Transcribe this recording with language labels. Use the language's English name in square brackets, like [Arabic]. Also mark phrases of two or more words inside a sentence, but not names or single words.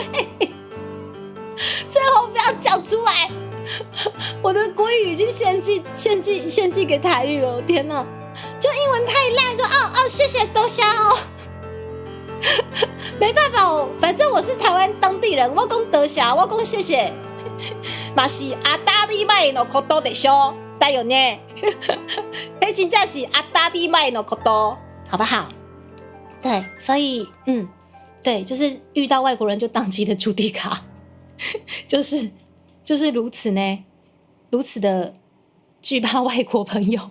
[Chinese] 最后不要讲出来，我的国语已经献祭给台语了，天哪！就英文太烂，就谢谢多谢哦，没办法哦，反正我是台湾当地人，我讲多谢，我讲谢谢，嘛是 [Japanese] 阿达利麦のことでしょ，だよね？ [Chinese] 那真正是 [Japanese] 阿达利麦のこと， [Chinese] 好不好？对，所以对，就是遇到外国人就宕机的朱迪卡。就是就是如此呢，如此的惧怕外国朋友。